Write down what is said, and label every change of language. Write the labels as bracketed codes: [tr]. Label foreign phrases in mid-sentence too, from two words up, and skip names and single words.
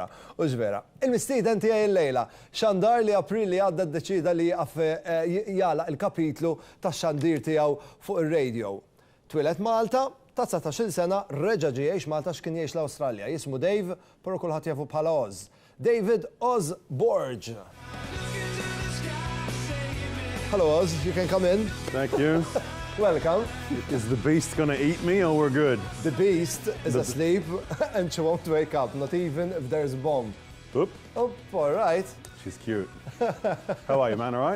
[mt] U ġvera, il-mistieden tiegħi llejla Xandar li April li għadda ddeċida li jagħlaq il-kapitlu tax-xandir tiegħu fuq ir-radio. Twilet Malta, ta' 19 sena reġa' ġie jgħix Malta x'kien jgħix l-Awstralja. Jismu Dave, però kulħadd jafu bħala Oz. David Oz Borg. [en] Hello Oz, you can come in. Thank you. Welcome. Is the beast gonna eat me or we're good? The beast is asleep and she won't wake up, not even if there's a bomb. Oop. Oh, all right. She's cute. How are you, man? All right?